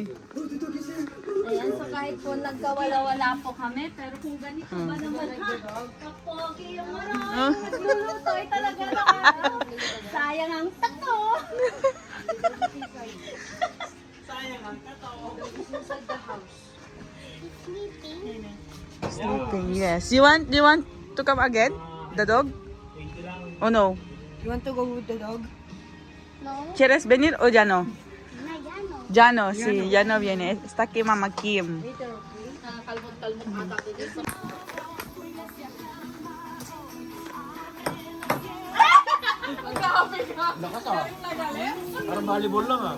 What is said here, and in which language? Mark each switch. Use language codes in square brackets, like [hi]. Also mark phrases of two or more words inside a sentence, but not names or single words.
[tl] Ayan, so kahit po nagkawala-wala po kami, pero kung ganito ba naman ha? Kapogi yung ano, nagluluto ay talaga na. Sayang ang tato. Sayang ang tato. [en] Sleeping, yes. You want to come again? The dog? Oh no. You want to go with the dog? [es] ¿Quieres venir o ya no? Ya no, sí, ya no viene. Está aquí Mama Kim. [tl] Kalmot-kalmot ata ko dito. Lakas ah. Parang volleyball lang ah.